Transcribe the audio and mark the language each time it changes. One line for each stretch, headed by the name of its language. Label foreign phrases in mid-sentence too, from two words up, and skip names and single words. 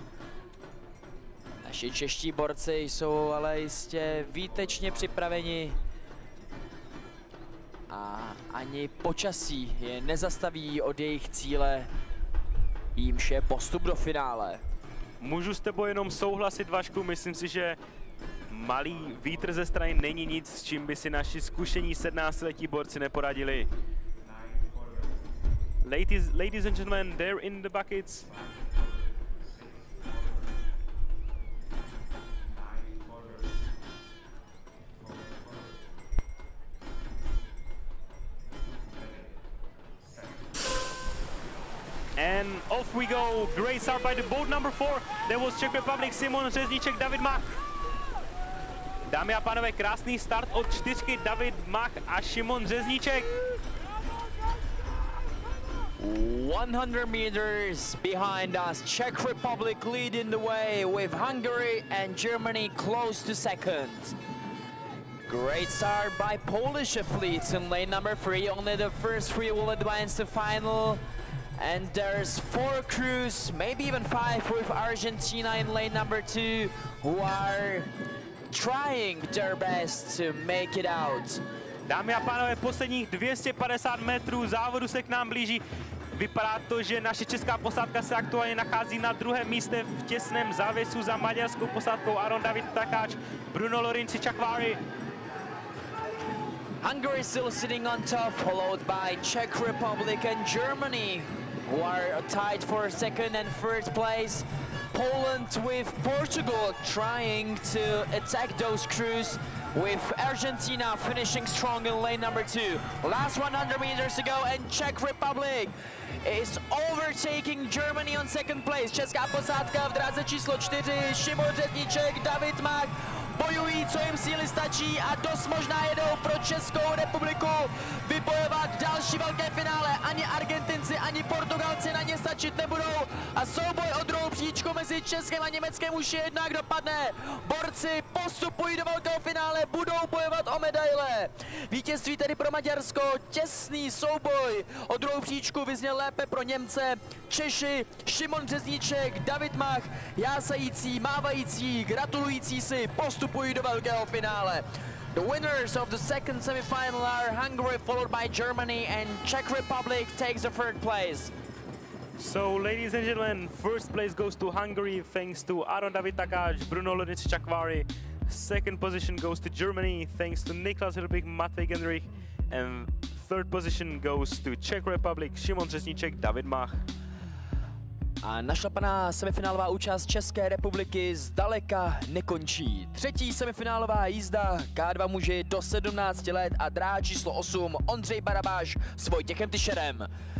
Czech: Naši čeští borci jsou ale jistě výtečně připraveni a ani počasí je nezastaví od jejich cíle, jímž je postup do finále. Můžu s tebou jenom souhlasit, Vašku, myslím si, že malý vítr ze strany není nic, s čím by si naši zkušení 17letí borci neporadili.
English: Ladies and gentlemen, they're in the buckets. And off we go. Great start by the boat number 4. There was Czech Republic, Simon Řezníček, David Mach.
Czech: Dámy a pánové, krásný start od 4, David Mach a Šimon Řezníček.
English: 100 meters behind us, Czech Republic leading the way with Hungary and Germany close to second. Great start by Polish athletes in lane number 3. Only the first 3 will advance to final. And there's 4 crews, maybe even 5 with Argentina in lane number 2, who are trying their best to make it out.
Czech: Dámy a pánové, posledních 250 metrů závodu se k nám blíží. Vypadá to, že naše česká posádka se aktuálně nachází na druhém místě v těsném závěsu za maďarskou posádkou Aron David Takáč, Bruno Lorenzi Čakváry.
English: Hungary still sitting on top, followed by Czech Republic and Germany, who are tied for second and third place. Poland with Portugal trying to attack those crews, with Argentina finishing strong in lane number 2. Last 100 meters to go and Czech Republic is overtaking Germany on second place.
Czech: Česká posádka v dráze číslo 4, Šimon Řezníček, David Mach bojují, co jim síly stačí a dost možná jedou pro Českou republiku vybojovat další velké finále. Ani Argentinci, ani Portugalci na ně stačit nebudou a souboj o druhou příčku mezi Českem a Německem už je jednak dopadne. Borci postupují do velkého finále, budou bojovat o medaile. Vítězství tedy pro Maďarsko, těsný souboj o druhou příčku vyzněl lépe pro Němce. Češi, Šimon Řezníček, David Mach, jásající, mávající, gratulující si, postupují do velkého finále.
English: The winners of the second semifinal are Hungary, followed by Germany, and Czech Republic takes the third place. So, ladies and gentlemen, first place goes to Hungary thanks to Aron David Takáč, Bruno Lorenzi Čakváry. Second position goes to Germany thanks to Niklas Herbig, Matvej Gendrich. And third position goes to Czech Republic, Šimon Řezníček, David Mach.
Czech: A našlapaná semifinálová účast České republiky zdaleka nekončí. Třetí semifinálová jízda K2 muži do 17 let a dráha číslo 8 Ondřej Barabáš s Vojtěchem Tyšerem.